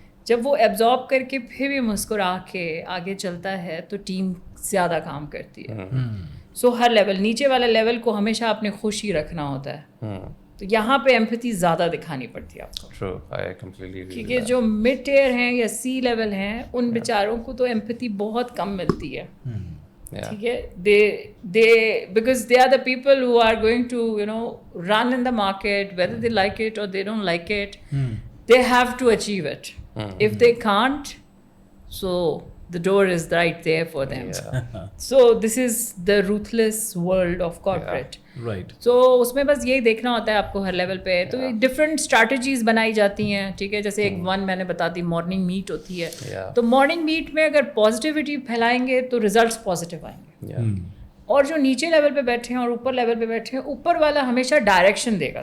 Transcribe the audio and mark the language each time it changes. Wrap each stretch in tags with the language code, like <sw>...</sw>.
<ur>جب وہ ایبزارب کر کے پھر بھی مسکرا کے آگے چلتا ہے تو ٹیم زیادہ کام کرتی ہے. سو ہر لیول, نیچے والا لیول کو ہمیشہ اپنے خوش ہی رکھنا ہوتا ہے, تو یہاں پہ ایمپتھی زیادہ دکھانی پڑتی ہے آپ کو. کیونکہ جو مڈ ٹیئر ہیں یا سی لیول ہیں ان بیچاروں کو تو ایمپتھی بہت کم ملتی ہے. ٹھیک ہے,</ur> <en>they because they are the people who are going to you know run in the market, whether they like it or they don't like it, they have to achieve it. If they can't, so the door is right there for them. So this is the ruthless world of corporate. Right.</en> <ur>So اس میں بس یہی دیکھنا ہوتا ہے آپ کو ہر level پہ. تو ڈفرینٹ اسٹریٹجیز بنائی جاتی ہیں. ٹھیک ہے, جیسے ایک ون میں نے بتا دی مارننگ میٹ ہوتی ہے, تو مارننگ میٹ میں اگر پازیٹیوٹی پھیلائیں گے تو ریزلٹس پازیٹیو آئیں گے. اور جو نیچے لیول پہ بیٹھے ہیں اور اوپر لیول پہ بیٹھے ہیں, اوپر والا ہمیشہ ڈائریکشن دے گا.</ur>